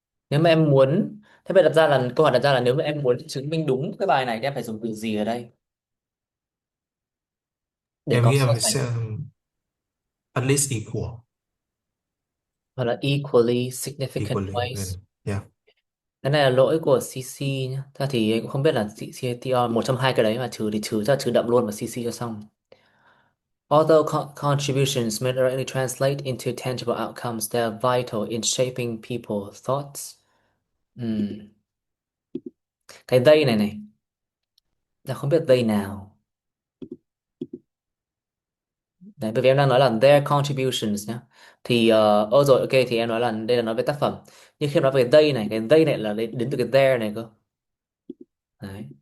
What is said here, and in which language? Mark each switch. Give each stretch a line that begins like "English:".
Vietnamese: Nếu mà em muốn, thế bây đặt ra là câu hỏi đặt ra là nếu mà em muốn chứng minh đúng cái bài này thì em phải dùng từ gì ở đây để Em có nghĩ so em sánh,
English: sẽ at least equal.
Vietnamese: hoặc là
English: equally significant Equally. ways. Yeah.
Vietnamese: Cái này là lỗi của CC nhá. Thật thì em cũng không biết là CCTR một trong hai cái đấy mà trừ thì trừ, chắc là trừ đậm luôn và CC cho xong.
English: Although contributions may not directly translate into tangible outcomes, they are vital in shaping people's thoughts.
Vietnamese: Ừm, Cái they này này, là không biết they nào. Đấy, bởi vì em đang nói là
English: their contributions
Vietnamese: nhá. Thì rồi ok thì em nói là đây là nói về tác phẩm. Nhưng khi em nói về they này, cái they này là đến từ cái their này cơ. Đấy.